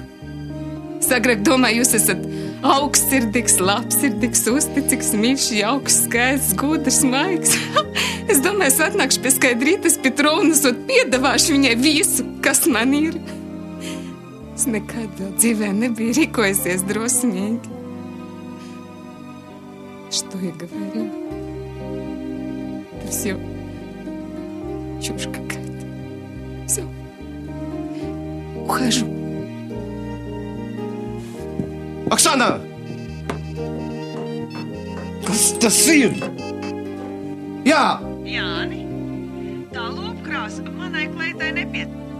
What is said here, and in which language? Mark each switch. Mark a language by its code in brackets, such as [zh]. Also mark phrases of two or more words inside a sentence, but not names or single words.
[lv] Sagrib domāju, jūs esat augstsirdīgs, labsirdīgs, uzticīgs, mīļš, jauks, skaists, gudrs, maigs. Es domāju, es atnākšu pie Skaidrītas Petrovnas un piedāvāšu viņai visu, kas man ir. Es nekad vēl dzīvē nebiju rīkojusies drosmīgi. [ru] Что я говорю? Это все чушь какая-то. Все. Ухожу. Оксана! [lv] Kas tas ir? Jā! Jāni, tā lopkrāsa manai kleitai nepiet.